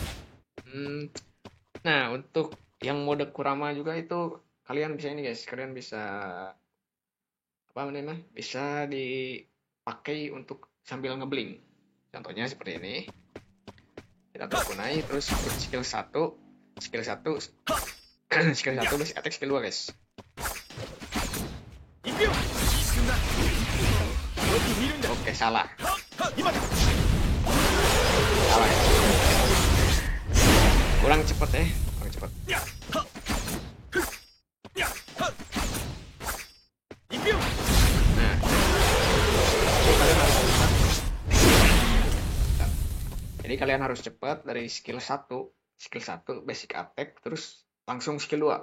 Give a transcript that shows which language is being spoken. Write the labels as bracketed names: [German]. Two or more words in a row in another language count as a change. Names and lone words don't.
[Indonesian] Nah, untuk yang mode Kurama juga itu kalian bisa ini guys, kalian bisa apa namanya? Bisa dipakai untuk sambil ngebling. Contohnya seperti ini. Kita tahu kunai terus [English] skill 1, skill 1 skill 1 basic attack skill 2 guys. [Japanese] 一秒一瞬だよく見るんだ [Indonesian] Oke, salah. [Japanese] 今だ [Indonesian] Salah ya. Kurang cepet ya, kurang cepet. [Japanese] 一秒 [Indonesian] Nah, jadi kalian harus cepat dari [English] skill 1 basic attack [Indonesian] terus langsung skill 2.